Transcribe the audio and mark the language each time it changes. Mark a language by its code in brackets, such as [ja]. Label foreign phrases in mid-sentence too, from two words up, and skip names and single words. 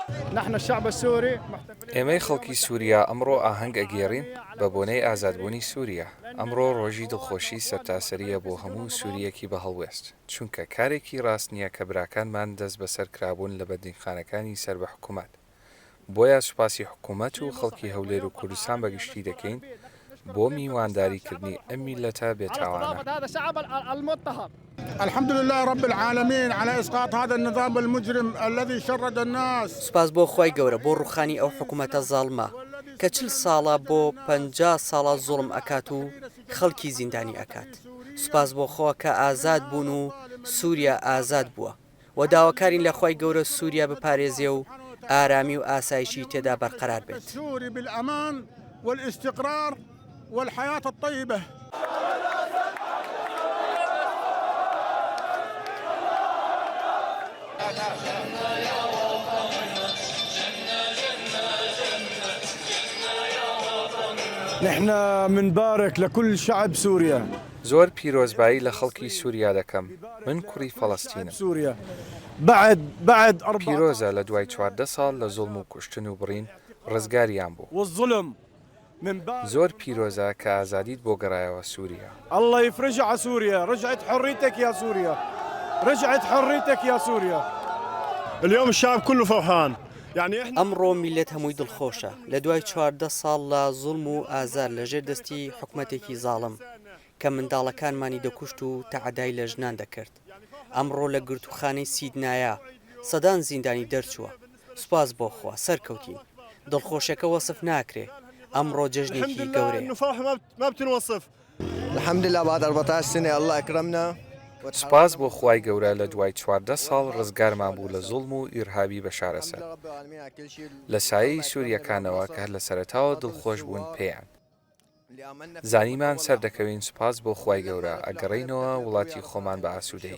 [ar] نحن الشعب السوري [ckb] ئێمەی خەڵکی سووریا ئەمڕۆ ئاهەنگ ئەگێڕین بە بۆنەی ئازادبوونی سووریا. ئەمڕۆ ڕۆژی دڵخۆشی سەرتاسەریە بۆ هەموو سووریەکی بە هەڵوێست، چونکە کارێکی ڕاست نییە کە براکانمان دەست بەسەر کرابوون لە بەدینخانەکانی سەر بە حکوومەت. بۆیە سوپاسی حکوومەت و خەڵکی هەولێر و کوردستان بەگشتی دەکەین بۆ میوانداریکردنی ئەم میلەتە بێتاوانە. [ar] الحمد لله رب العالمين على إسقاط هذا النظام المجرم الذي شرد الناس. [ckb] سوپاس بۆ خۆی گەورە بۆ ڕوخانی ئەو حکوومەتە زاڵمە کە 40 ساڵە بۆ 50 ساڵە زوڵم ئەکات و خەڵکی زیندانی ئەکات. سوپاس بۆ خۆ کە ئازاد بوون و سووریا ئازاد بووە و داواکارین لە خۆی گەورە سووریا بپارێزێ و ئارامی و ئاسایشی تێدا بەرقەرار بێت. [ar] سوري بالأمان والاستقرار والحياة الطيبة. نحن منبارك لكل شعب سوريا. [ckb] زۆر پیرۆزبایی لە خەڵکی سووریا دەکەم. من کوڕی فەڵەستینم. [ar] سوريا بعد [ckb] پیرۆزە لە دوای 14 ساڵ لە زوڵم و کوشتن و بڕین ڕزگاریان بوو. [ar] والظلم [ckb] زۆر پیرۆزە کە ئازادیت بۆ گەڕایەوە سووریا. [ar] الله يفرجها على سوريا. رجعت حريتك يا سوريا، رجعت حريتك يا سوريا. اليوم الشعب كله فرحان. [ckb] ئەمڕۆ میلەت هەمووی دڵخۆشە لە دوای 14 ساڵ لە زوڵم و ئازار لەژێر دەستی حکوومەتێکی زاڵم کە منداڵەکانمانی دەکوشت و تەعەدای لە ژنان دەکرد. ئەمڕۆ لە گرتوخانەی سیدنایە سەدان زیندانی دەرچووە. سوپاس بۆ خوا سەرکەوتین. دڵخۆشیەکە وەسف ناکرێ. ئەمڕۆ جەژنێکی گەورەیە. [ar] الحمد لله بعد 14 سنة الله أكرمنا. [ckb] سوپاس بۆ خوای گەورە لە دوای 14 ساڵ ڕزگارمان بوو لە زوڵم و ئیرهابی بە شارەسەر. لە سایەی سووریەکانەوە کە لە سەرەتاوە دڵخۆش بوون پێیان. زانیمان سەردەکەوین. سوپاس بۆ خوای گەورە ئەگەڕینەوە وڵاتی خۆمان بە ئاسوودەیی.